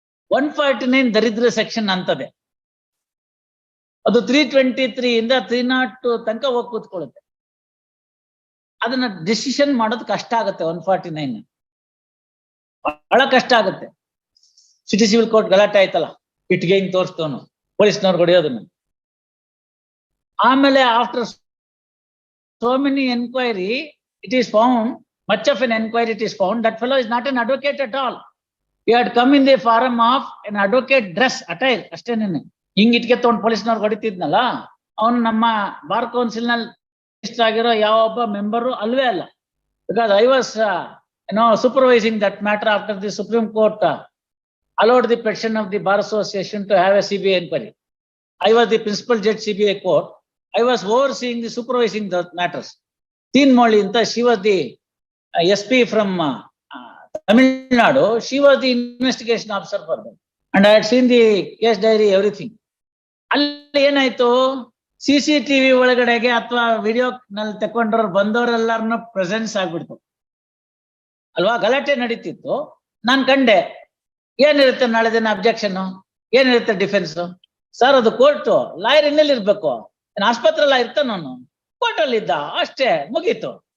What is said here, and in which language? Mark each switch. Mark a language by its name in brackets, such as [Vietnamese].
[Kannada] 149 ದರಿದ್ರ ಸೆಕ್ಷನ್ ಅಂತದೆ. ಅದು 323 ಇಂದ 302 ತನಕ ಹೋಗಿ ಕೂತ್ಕೊಳ್ಳುತ್ತೆ. ಅದನ್ನ ಡಿಸಿಷನ್ ಮಾಡೋದು ಕಷ್ಟ ಆಗುತ್ತೆ. 149 ಬಹಳ ಕಷ್ಟ ಆಗುತ್ತೆ. ಸಿಟಿ ಸಿವಿಲ್ ಕೋರ್ಟ್ ಗಲಾಟೆ ಆಯ್ತಲ್ಲ, ಇಟ್ಗೆ ಹಿಂಗ್ ತೋರಿಸ್ತವನು, ಪೊಲೀಸ್ನವ್ರು ಹೊಡೆಯೋದನ್ನ. [English] ಆಮೇಲೆ after so many enquiry, it is found, much of an enquiry, it is found that fellow is not an advocate at all. He had come in the form of an advocate dress attire [Kannada] ಅಷ್ಟೇನೇನೆ. ಹಿಂಗ್ ಇಟ್ಕೆ ತಗೊಂಡು ಪೊಲೀಸ್ನವ್ರು ಹೊಡಿತಿದ್ನಲ್ಲ, ಅವನು ನಮ್ಮ bar council ನಲ್ಲಿ register ಆಗಿರೋ ಯಾವ ಒಬ್ಬ member ಅಲ್ವೇ ಅಲ್ಲ. [English] Because I was supervising that matter after the Supreme Court allowed the petition of the Bar Association to have a CBI inquiry. I was the principal judge CBI court. I was overseeing the supervising the matters. Teen Molly anta, she was the SP from Tamil Nadu. She was the investigation officer for them, and I had seen the case diary, everything. [Kannada] ಅಲ್ಲಿ ಏನಾಯ್ತು, CCTV ಒಳಗಡೆಗೆ ಅಥವಾ video ನಲ್ಲಿ ತಕೊಂಡ್ರು ಬಂದವರೆಲ್ಲಾರನು presence ಆಗ್ಬಿಡ್ತು ಅಲ್ವಾ? ಗಲಾಟೆ ನಡೀತಿತ್ತು. ನಾನ್ ಕಂಡೆ, ಏನಿರುತ್ತೆ ನಾಳೆ ದಿನ ಅಬ್ಜೆಕ್ಷನ್, ಏನಿರುತ್ತೆ ಡಿಫೆನ್ಸ್? ಸರ್ ಅದು ಕೋರ್ಟು, ಲಾಯರ್ ಇನ್ನೆಲ್ಲಿ ಇರ್ಬೇಕು? ಆಸ್ಪತ್ರೆಲ್ಲ ಇರ್ತಾನ, ಅವನು ಕೋರ್ಟಲ್ಲಿ ಇದ್ದ ಅಷ್ಟೇ, ಮುಗೀತು.